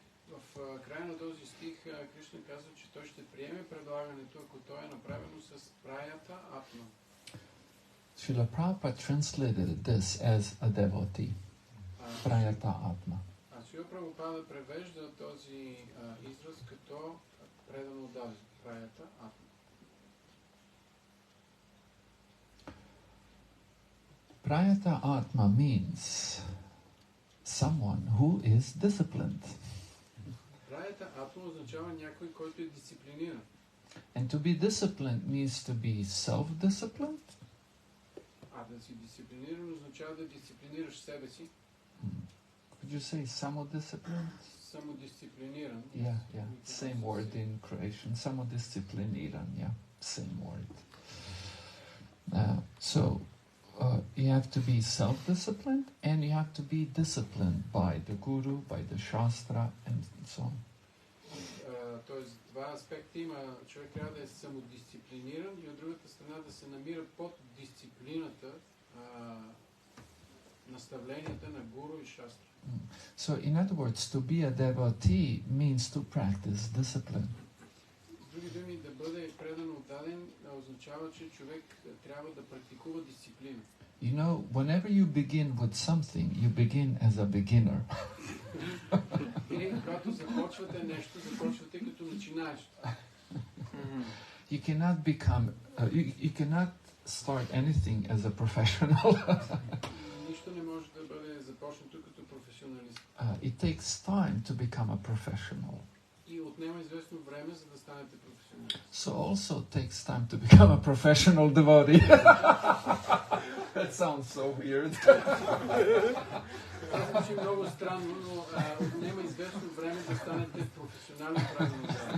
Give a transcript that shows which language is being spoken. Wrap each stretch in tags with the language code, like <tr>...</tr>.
<bg>В края на този стих Кришна казва, че той ще приеме предлагането, ако то е направено с Праята Атма.</bg> <en>Srila Prabhupada translated this as a devotee. Prayata Atma.</en> <bg>Шрила Прабхупада превежда този израз като предано даден. Праята Атма.</bg> <en>Prayata Atma means someone who is disciplined.</en> <bg>Праята Атма означава някой, който е дисциплиниран.</bg> <en>And to be disciplined means to be self-disciplined.</en> <bg>А да си дисциплиниран означава да дисциплинираш себе си.</bg> <en>Could you say samodisciplined?</en> <bg>Самодисциплиниран.</bg> <en>Yeah. Same word in Croatian. Samodiscipliniran, yeah. Same word. So you have to be self-disciplined and you have to be disciplined by the Guru, by the Shastra, and so on.</en> <bg>Тоест, два аспекта има. Човек трябва да е самодисциплиниран и от другата страна да се намира под дисциплината, наставленията на Гуру и Шастра.</bg> <en>So, in other words, to be a devotee means to practice discipline.</en> <bg>други думи, да бъде предано отдаден означава, че човек трябва да практикува дисциплина.</bg> <en>You know, whenever you begin with something, you begin as a beginner.</en> <bg>И когато започвате нещо, започвате като начинаеш.</bg> <en>You cannot become, you cannot start anything as a professional.</en> <bg>Нищо не може да бъде започнато като професионалист.</bg> <en>It takes time to become a professional.</en> <bg>И отнема известно време, за да станете професионалист.</bg> <en>So also takes time to become a professional devotee. That sounds so weird.</en> <bg>Това звучи много странно, но отнема известно време да станете професионален правилник.</bg>